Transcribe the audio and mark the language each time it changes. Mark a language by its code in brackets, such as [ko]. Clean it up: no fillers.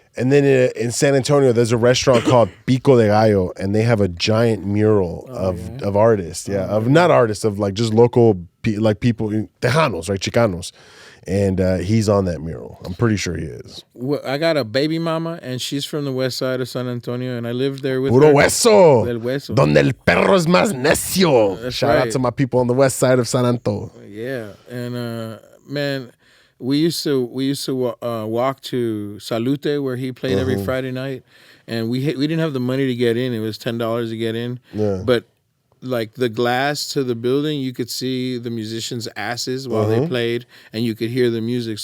[en] And then in San Antonio, there's a restaurant called Pico de Gallo, and they have a giant mural of artists. Of not artists, of like just local like people, Tejanos, right, Chicanos. And he's on that mural. I'm pretty sure he is. Well, I got a baby mama, and she's from the west side of San Antonio, and I lived there with [es] Puro [en] her. [es] hueso. Del hueso. Donde el perro es más necio. [en] Shout out to my people on the west side of San Antonio. Yeah, and man, we used to walk to Salute, where he played every Friday night, and we didn't have the money to get in. It was $10 to get in, but like the glass to the building, you could see the musicians' asses while they played, and you could hear the music.